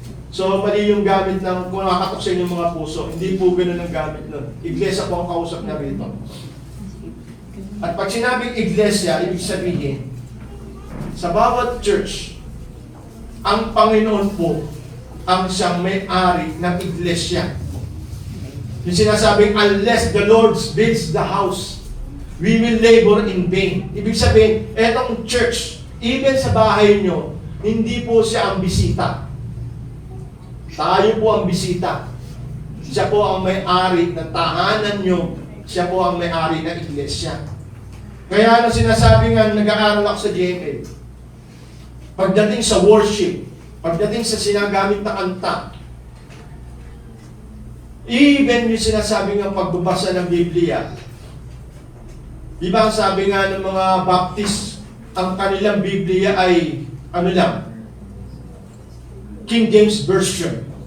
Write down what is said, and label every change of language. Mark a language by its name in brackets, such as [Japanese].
[Filipino] So, mali yung gamit ng kung nakakatok sa inyong mga puso. Hindi po ganoon ang gamit nun. Iglesia po ang kausap niya rito. At pag sinabing iglesia, ibig sabihin, sa bawat church, ang Panginoon po ang siyang may-ari ng iglesia. [English] Yung sinasabing, unless the Lord builds the house, we will labor in vain. [Filipino] Ibig sabihin, etong church, even sa bahay nyo, hindi po siya ang bisita. Tayo po ang bisita. Siya po ang may-ari ng tahanan nyo. Siya po ang may-ari ng iglesia. Kaya ano sinasabi nga, nag-aaral ako sa JML. Pagdating sa worship, pagdating sa sinagamit na kanta, even yung sinasabi nga pagbabasa ng Biblia, di ba ang sabi nga ng mga Baptist, ang kanilang Biblia ay, ano lang, King James Version.